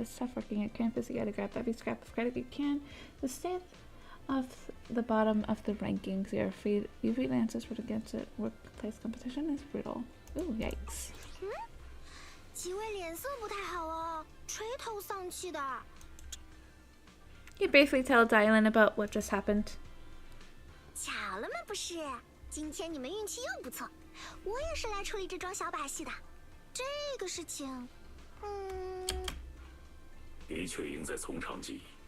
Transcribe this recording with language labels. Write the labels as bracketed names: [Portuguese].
[English] It's tough working at campus. You gotta grab every scrap of credit you can. To stay off the bottom of the rankings. You're afraid you freelancers would against it. Workplace competition is brutal. Ooh, yikes. [Chinese] 几位脸色不太好哦，垂头丧气的。 [English] You briefly tell Dylan about what just happened. [Chinese] 巧了吗？不是，今天你们运气又不错，我也是来处理这桩小把戏的。这个事情，的确应在从长计议。